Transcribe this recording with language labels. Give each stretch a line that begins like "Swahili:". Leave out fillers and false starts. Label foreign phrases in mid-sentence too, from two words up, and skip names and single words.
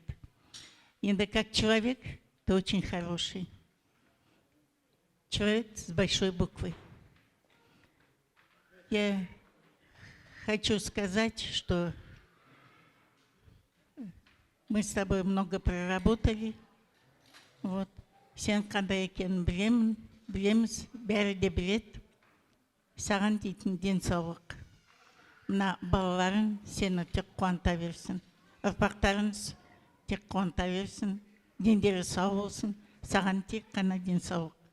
Russian: И да, как человек, ты очень хороший. Человек с большой буквы. Я хочу сказать, что мы с тобой много проработали. Вот.
Kazakh: Сен қандай екенін білеміз, бәрі де білет. Саған дейтін денсаулық. Мына балаларың сені тек қуанта берсін. Ұрпақтарың тек қуанта берсін. Дендері сау болсын. Саған тек қана денсаулық.